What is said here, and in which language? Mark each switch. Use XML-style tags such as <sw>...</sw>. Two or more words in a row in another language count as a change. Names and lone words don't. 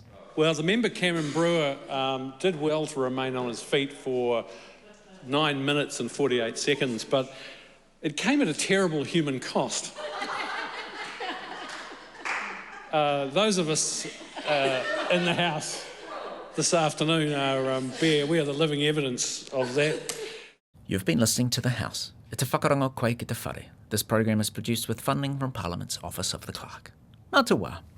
<en>Well, the member Cameron Brewer did well to remain on his feet for 9 minutes and 48 seconds, but it came at a terrible human cost. Those of us in the House this afternoon we are the living evidence of that. You've been listening to The House.</en> <mi>It's a whakarongo koe ki te whare.</mi> <en>This program is produced with funding from Parliament's Office of the Clerk.</en> <mi>Mā te wā.</mi>